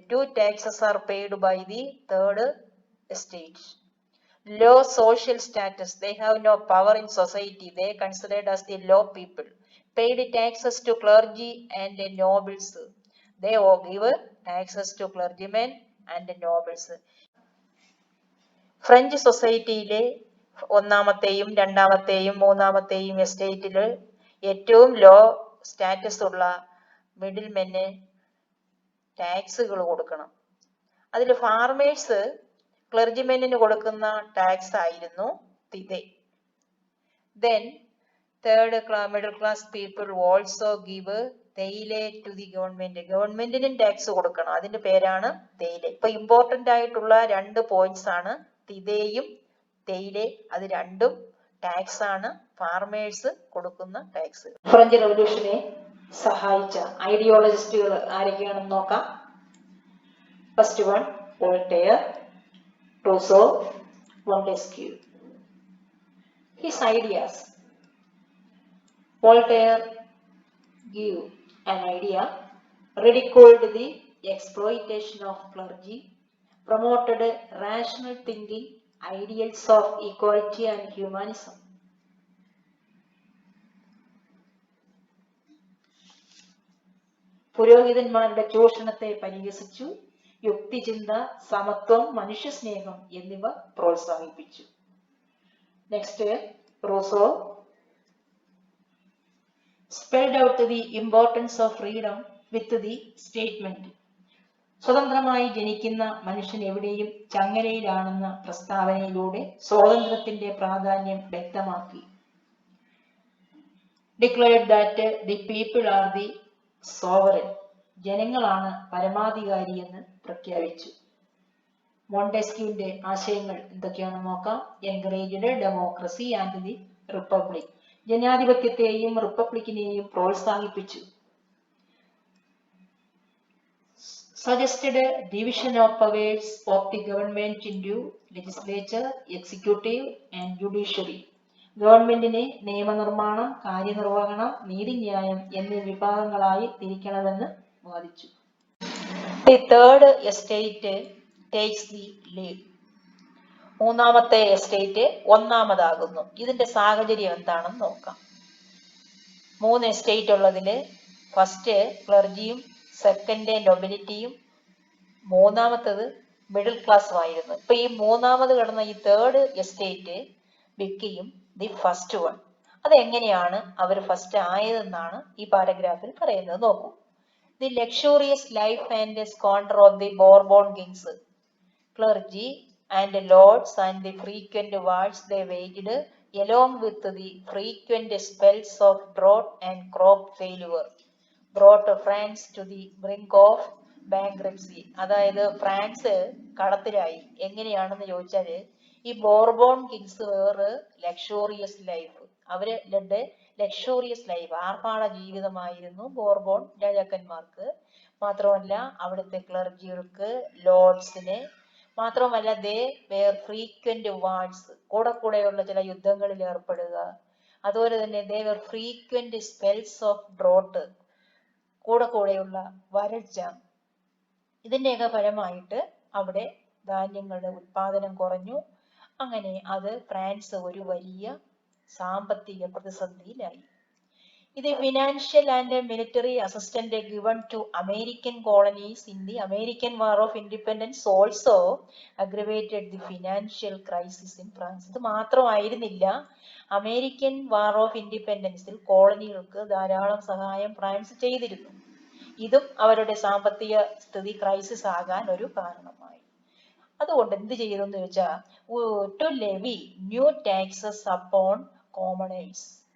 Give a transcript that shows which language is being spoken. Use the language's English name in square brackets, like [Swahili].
[English] 2 taxes are paid by the third estate. Low social status. They have no power in society. They are considered as the low people. Paid taxes to clergy and nobles. They all give taxes to clergymen and nobles. [Malayalam] French സൊസൈറ്റിയിലെ ഒന്നാമത്തെയും രണ്ടാമത്തെയും മൂന്നാമത്തെയും എസ്റ്റേറ്റിൽ ഏറ്റവും law status ഉള്ള middle മെന് ടാക്സുകൾ കൊടുക്കണം. അതിൽ farmers ക്ലർജിമെന്നിന് കൊടുക്കുന്ന tax ആയിരുന്നു തിദേ. [English] Then third middle class people also give തേയില to the government. [Malayalam] ഗവൺമെന്റിനും ടാക്സ് കൊടുക്കണം. അതിന്റെ പേരാണ് തേയില. ഇപ്പൊ ഇമ്പോർട്ടന്റ് ആയിട്ടുള്ള 2 പോയിന്റ്സ് ആണ് തിദയും തേയിലെ. അത് രണ്ടും ടാക്സ് ആണ്, ഫാർമേഴ്സ് കൊടുക്കുന്ന ടാക്സ്. ഫ്രഞ്ച് റവല്യൂഷനെ സഹായിച്ച ഐഡിയോളജിസ്റ്റുകൾ ആരൊക്കെയാണെന്ന് നോക്കാം. [English] First one, Voltaire, Rousseau, Montesquieu. His ideas. Voltaire gave an idea, ridiculed the exploitation of clergy, promoted rational thinking, ideals of equality and humanism. [Malayalam] പുരോഹിതന്മാരുടെ ചൂഷണത്തെ പരിഹസിച്ചു, യുക്തിചിന്ത, സമത്വം, മനുഷ്യസ്നേഹം എന്നിവ പ്രോത്സാഹിപ്പിച്ചു. [English] Next, Rousseau spelled out the importance of freedom with the statement. [Malayalam] സ്വതന്ത്രമായി ജനിക്കുന്ന മനുഷ്യൻ എവിടെയും ചങ്ങലയിലാണെന്ന പ്രസ്താവനയിലൂടെ സ്വാതന്ത്ര്യത്തിന്റെ പ്രാധാന്യം വ്യക്തമാക്കി. [English] Declared that the people are the sovereign. [Malayalam] ജനങ്ങളാണ് പരമാധികാരി എന്ന് പ്രഖ്യാപിച്ചു. മോണ്ടെസ്ക്യൂവിന്റെ ആശയങ്ങൾ എന്തൊക്കെയാണെന്ന് നോക്കാം. [English] Encouraged democracy and the republic. [Malayalam] ജനാധിപത്യത്തെയും റിപ്പബ്ലിക്കിനെയും പ്രോത്സാഹിപ്പിച്ചു. [English] Suggested division of powers of the government into legislature, executive and judiciary. [Malayalam] ഗവൺമെന്റിനെ നിയമനിർമ്മാണം, കാര്യനിർവഹണം, നീതിന്യായം എന്നീ വിഭാഗങ്ങളായി തിരിക്കണമെന്ന് വാദിച്ചു. [English] The third estate takes the lead. [Malayalam] മൂന്നാമത്തെ എസ്റ്റേറ്റ് ഒന്നാമതാകുന്നു. ഇതിന്റെ സാഹചര്യം എന്താണെന്ന് നോക്കാം. 3 എസ്റ്റേറ്റ് ഉള്ളതില് ഫസ്റ്റ് ക്ലർജിയും സെക്കൻഡ് നൊബിലിറ്റിയും മൂന്നാമത്തത് മിഡിൽ ക്ലാസ്സും ആയിരുന്നു. ഇപ്പൊ ഈ മൂന്നാമത് കിടന്ന ഈ [English] Third estate became the first one. [Malayalam] അതെങ്ങനെയാണ് അവർ ഫസ്റ്റ് ആയതെന്നാണ് ഈ പാരഗ്രാഫിൽ പറയുന്നത്. നോക്കൂ. [English] The luxurious life and squander of the Bourbon kings, clergy and lords and the frequent wars they waged, along with the frequent spells of drought and crop failure, brought France to the brink of bankruptcy. [Malayalam] അതായത് France കടത്തിലായി. എങ്ങനെയാണെന്ന് ചോദിച്ചാല് ഈ Bourbon Kings വേറെ luxurious life, [English] അവര് led luxurious life, [Malayalam] ആർഭാട ജീവിതമായിരുന്നു Bourbon രാജാക്കന്മാർക്ക്. മാത്രമല്ല അവിടുത്തെ ക്ലർജികൾക്ക്, ലോർഡ്സിന് മാത്രമല്ല [English] they were frequent wars, [Malayalam] കൂടെയുള്ള ചില യുദ്ധങ്ങളിൽ ഏർപ്പെടുക. അതുപോലെ തന്നെ [English] they were frequent spells of drought, [Malayalam] കൂടെയുള്ള വരൾച്ച. ഇതിന്റെയൊക്കെ ഫലമായിട്ട് അവിടെ ധാന്യങ്ങളുടെ ഉത്പാദനം കുറഞ്ഞു. അങ്ങനെ അത് ഫ്രാൻസ് ഒരു വലിയ സാമ്പത്തിക പ്രതിസന്ധിയിലായി. [English] The financial and military assistance given to American colonies in the American War of Independence also aggravated the financial crisis in France. [Malayalam] ഇത് മാത്രമായിരുന്നില്ല, അമേരിക്കൻ വാർ ഓഫ് ഇൻഡിപെൻഡൻസിൽ കോളനികൾക്ക് ധാരാളം സഹായം ഫ്രാൻസ് ചെയ്തിരുന്നു. ഇതും അവരുടെ സാമ്പത്തിക സ്ഥിതി ക്രൈസിസ് ആകാൻ ഒരു കാരണമായി. അതുകൊണ്ട് എന്ത് ചെയ്തെന്ന് ചോദിച്ചാൽ [English] To levy new taxes upon commoners.